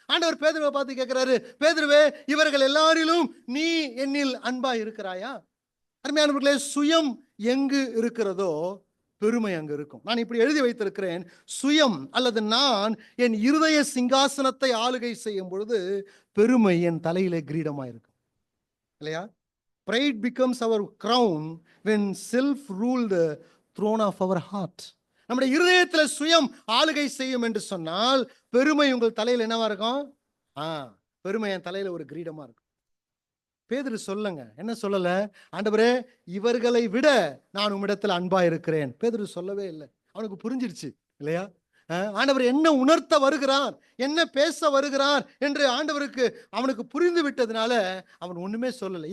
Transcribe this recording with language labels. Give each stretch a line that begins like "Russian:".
Tamil: ஆண்டவர் பேதுருவை பார்த்து கேட்கிறாரு, பேதுருவே, இவர்கள் எல்லாரிலும் நீ என்னில் அன்பா இருக்கிறாயா? அருமையானவர்களே, சுயம் எங்கு இருக்கிறதோ பெருமை அங்கு இருக்கும். நான் இப்படி எழுதி வைத்திருக்கிறேன், சுயம் அல்லது நான் என் இருதய சிங்காசனத்தை ஆளுகை செய்யும் பொழுது பெருமை என் தலையிலே கிரீடமா இருக்கும், இல்லையா?
English: Pride becomes our crown when self rule the throne of our heart.
Tamil: நம்முடைய இருதயத்தில் சுயம் ஆளுகை செய்யும் என்று சொன்னால் பெருமை உங்கள் தலையில் என்னவா இருக்கும்? பெருமை என் தலையில ஒரு கிரீடமா இருக்கும். பேதுரு சொல்லுங்க, என்ன சொல்லல? ஆண்டவரே, இவர்களை விட நான் உம்மிடத்தில் அன்பா இருக்கிறேன். பேதுரு சொல்லவே இல்லை. அவனுக்கு புரிஞ்சிருச்சு, இல்லையா? ஆண்டவர் என்ன உணர்த்த வருகிறார், என்ன பேச வருகிறார் என்று ஆண்டவருக்கு அவனுக்கு புரிந்து விட்டதுனால அவன் ஒண்ணுமே சொல்லலை.